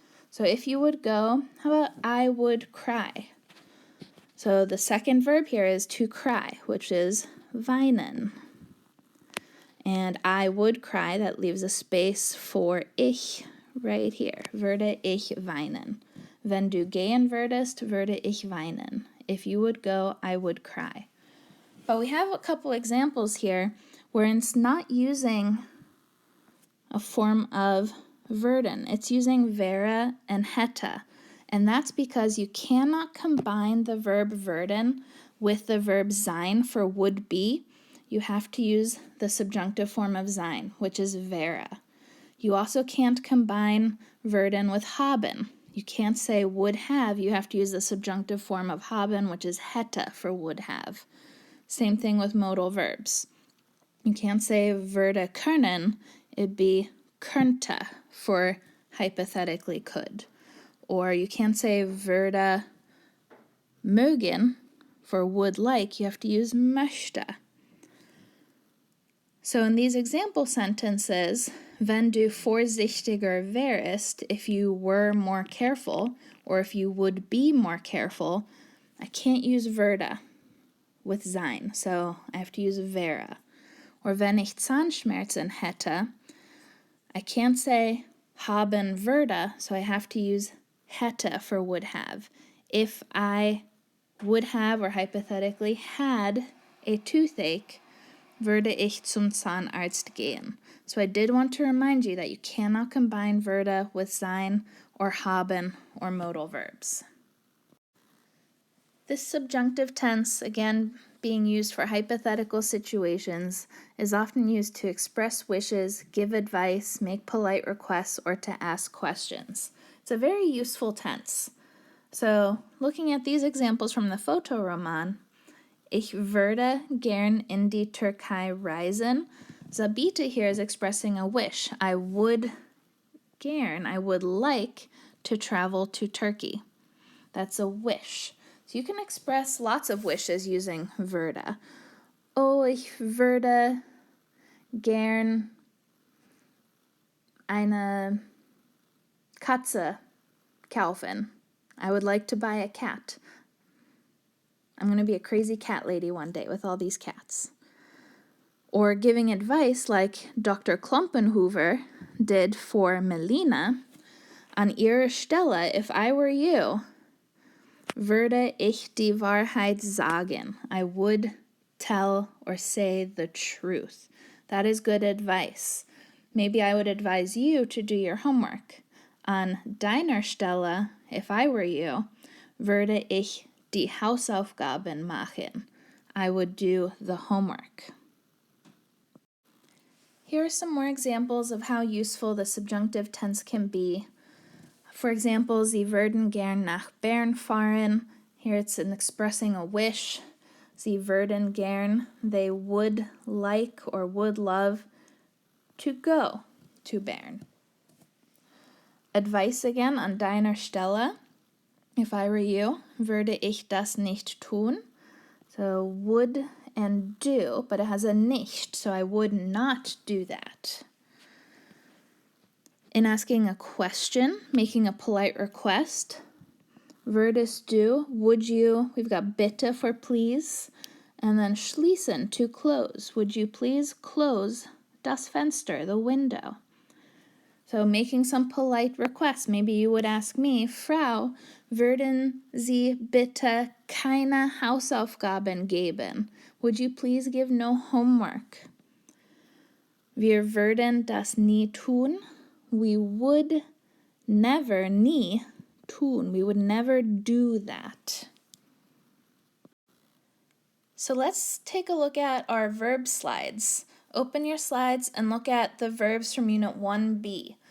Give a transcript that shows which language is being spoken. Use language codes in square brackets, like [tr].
[en] So if you would go, how about I would cry? So the second verb here is to cry, which is weinen. And I would cry, that leaves a space for ich right here. [de] Würde ich weinen. Wenn du gehen würdest, würde ich weinen. [en] If you would go, I would cry. But we have a couple examples here where it's not using a form of rden. It's using wäre and hätte. And that's because you cannot combine the verb werden with the verb sein for would be. You have to use the subjunctive form of sein, which is wäre. You also can't combine werden with haben. You can't say would have. You have to use the subjunctive form of haben, which is hätte for would have. Same thing with modal verbs. You can't say würde können. It'd be könnte for hypothetically could. Or you can't say würde mögen for would like. You have to use möchte. So in these example sentences, [de] wenn du vorsichtiger wärst, [en] if you were more careful, or if you would be more careful, I can't use würde with sein, so I have to use wäre. Or [de] wenn ich Zahnschmerzen hätte, [en] I can't say [de] haben würde, [en] so I have to use hätte for would have. If I would have, or hypothetically had, a toothache, [de] würde ich zum Zahnarzt gehen. [en] So I did want to remind you that you cannot combine würde with sein or haben or modal verbs. This subjunctive tense, again being used for hypothetical situations, is often used to express wishes, give advice, make polite requests, or to ask questions. It's a very useful tense. So, looking at these examples from the Fotoroman, [de] ich würde gern in die Türkei reisen. [en] Zabita here is expressing a wish. I would like to travel to Turkey. That's a wish. So you can express lots of wishes using würde. [de] Oh, ich würde gern eine Katze kaufen. [en] I would like to buy a cat. I'm going to be a crazy cat lady one day with all these cats. Or giving advice like Dr. Klumpenhoever did for Melina. [de] An ihrer Stelle, [en] if I were you, [de] würde ich die Wahrheit sagen. [en] I would tell or say the truth. That is good advice. Maybe I would advise you to do your homework. [de] An deiner Stelle, [en] if I were you, [de] würde ich die Hausaufgaben machen. [en] I would do the homework. Here are some more examples of how useful the subjunctive tense can be. For example, [de] Sie würden gern nach Bern fahren. [en] Here it's in expressing a wish. [de] Sie würden gern, [en] they would like or would love to go to Bern. Advice again, [de] an deiner Stelle. [en] If I were you, [de] würde ich das nicht tun. [en] So would and do, but it has a nicht, so I would not do that. In asking a question, making a polite request, [de] würdest du, [en] would you, we've got bitte for please. And then schließen, to close. Would you please close das Fenster, the window? So making some polite requests. Maybe you would ask me, [de] Frau, würden Sie bitte keine Hausaufgaben geben? [en] Would you please give no homework? [de] Wir würden das nie tun. [en] We would never, nie, tun. We would never do that. So let's take a look at our verb slides. Open your slides and look at the verbs from Unit 1B.